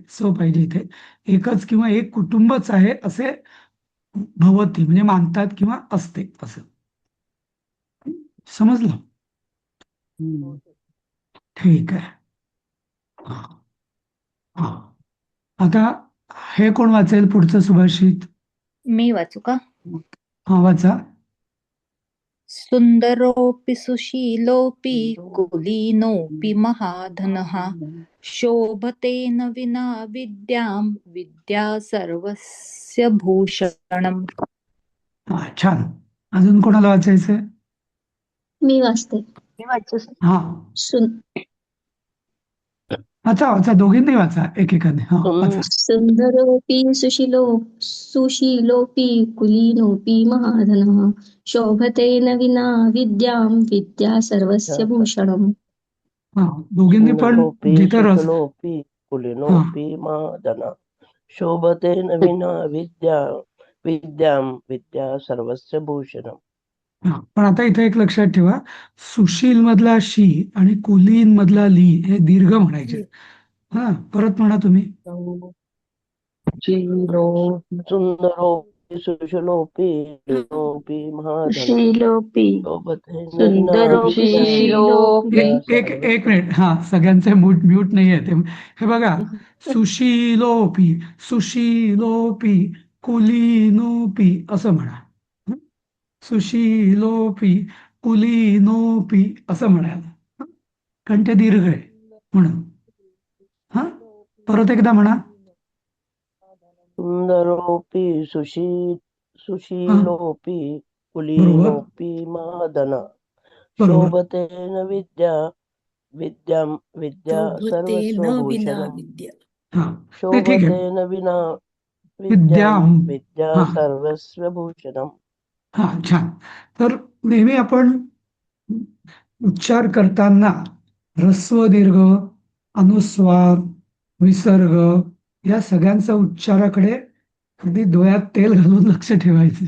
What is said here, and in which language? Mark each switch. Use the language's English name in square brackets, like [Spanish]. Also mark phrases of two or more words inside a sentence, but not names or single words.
[Marathi] पाहिजे इथे एकच किंवा एक कुटुंबच आहे असे भवती म्हणजे मानतात किंवा असते असं. समजलं? ठीक आहे. हा. आता हे कोण वाचेल पुढचं सुभाषित? मी वाचू का? हा, वाचा. [Sanskrit] सुंदरोऽपि सुशीलोऽपि कुलीनोऽपि महाधनः शोभते न विना विद्यां विद्या सर्वस्य भूषणम्. [Marathi] हा, छान. अजून कोणाला वाचायचंय? मी वाचते. मी वाचू सर. हा. वाचा वाचा, दोघींनी वाचा, एकेकाने. हा वाचा. [Sanskrit] सुन्दरोऽपि सुशीलोऽपि कुलीनोऽपि महाधनः शोभते न विना विद्यां विद्या सर्वस्य भूषणम्. [Marathi] हा, दोघींनी पण [Sanskrit] सुन्दरोऽपि [Marathi] जिथे रस. [Sanskrit] सुशीलोऽपि [Marathi] हा [Sanskrit] कुलीनोऽपि महाधनः शोभते न विना विद्यां विद्या सर्वस्य भूषणम्. [Marathi] हा, पण आता इथे एक लक्षात ठेवा, सुशील मधला शी आणि कुलीन मधला ली हे दीर्घ म्हणायचे. हा, परत म्हणा तुम्ही. [Sanskrit] सुन्दरोऽपि सुशीलोऽपि कुलीनोऽपि महाधनः शीलोपी शोभते न विना सुन्दरोपी विद्या सुशीलोपी [Marathi] एक एक मिनिट. हा, सगळ्यांचे म्यूट नाही आहे ते. हे बघा, [Sanskrit] सुशीलोपी सुशीलोपी कुलीनोपी [Marathi] असं म्हणा. हं? [Sanskrit] सुशीलोपी कुलीनोपी [Marathi] असं म्हणायला. हं? कारण ते दीर्घ आहे म्हणून. हा, परत एकदा म्हणा. [Sanskrit] सुन्दरोऽपि [Marathi] हा, [Sanskrit] सुशीलोऽपि [Marathi] बरोबर [Sanskrit] कुलीनोऽपि महाधनः [Marathi] बरोबर. [Sanskrit] शोभते न विद्या शोभते सर्वस्व न विना भूषणम्. विद्या. [Marathi] हा, नाही, ठीक आहे. [Sanskrit] शोभते न विना विद्याम. विद्या [Marathi] हा [Sanskrit] सर्वस्व भूषणम्. [Marathi] हा, छान. तर नेहमी आपण उच्चार करताना ह्रस्व दीर्घ, अनुस्वार, विसर्ग या सगळ्यांच्या उच्चाराकडे अगदी डोळ्यात तेल घालून लक्ष ठेवायचं.